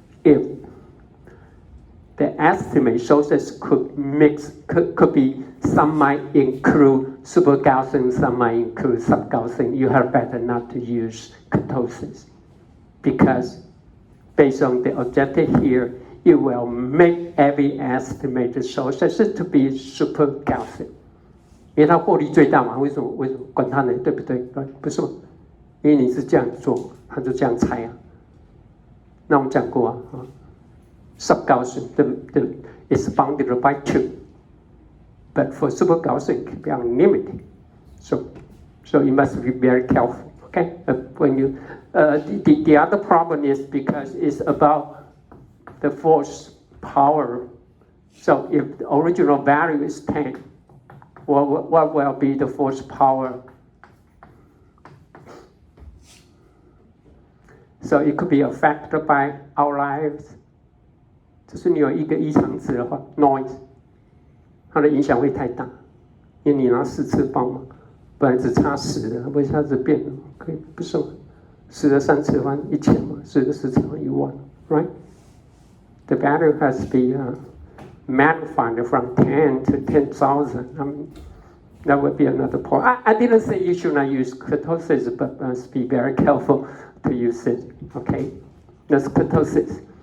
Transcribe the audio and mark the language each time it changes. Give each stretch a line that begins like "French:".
English: If the estimate sources could be, some might include super Gaussian, some might include sub-Gaussian, you have better not to use kurtosis because based on the objective here, it will make every estimated sources to be super Gaussian.
Chinese: 因为它获利最大嘛，为什么管它呢？对不对？不是吗？因为你是这样做，他就这样猜啊。那我们讲过啊，
English: sub-Gaussian is bounded by 2, but for super Gaussian it can be unlimited. So you must be very careful. Okay, when you the other problem is because it's about the force power. So if the original value is 10. What will be the force power? So it could be affected by outliers.
Chinese: 就是你有一个异常值的话 ，noise， 它的影响会太大，因为你拿4次方嘛，本来只差10的，会一下子变了，可以不是吗？10的3次方1000嘛，10的4次方10000 ，right?
English: The value has to be magnified from 10 to 10,000. That would be another point. I didn't say you should not use kurtosis, but must be very careful to use it. Okay, that's kurtosis.